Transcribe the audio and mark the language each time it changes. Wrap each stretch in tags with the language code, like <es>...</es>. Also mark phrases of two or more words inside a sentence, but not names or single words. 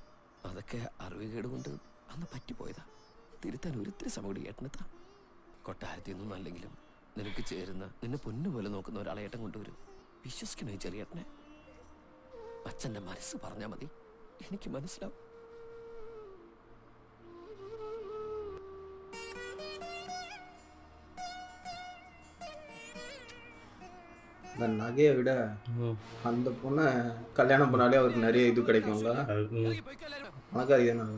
<ml>അതൊക്കെ അറിവുകേട് കൊണ്ട് അന്ന് പറ്റിപ്പോയതാ. തിരുത്താൻ ഒരിത്തിരി സമയം കൂടി ഏട്ടനെത്താ. കൊട്ടാരത്തിൽ നിന്നും അല്ലെങ്കിലും നിനക്ക് ചേരുന്ന, നിന്നെ പൊന്നുപോലെ നോക്കുന്ന ഒരാളെ ഏട്ടൻ കൊണ്ടുവരും. വിശ്വസിക്കണോ ഈ ചെറിയേട്ടനെ? അച്ഛൻ്റെ മനസ്സ് പറഞ്ഞാൽ മതി, എനിക്ക് മനസ്സിലാവും.</ml> <ta>அந்த நகையை விட அந்த பொண்ணை கல்யாணம் பண்ணாலே அவருக்கு நிறைய இது கிடைக்கும்ல. பணக்காரி தானே.</ta>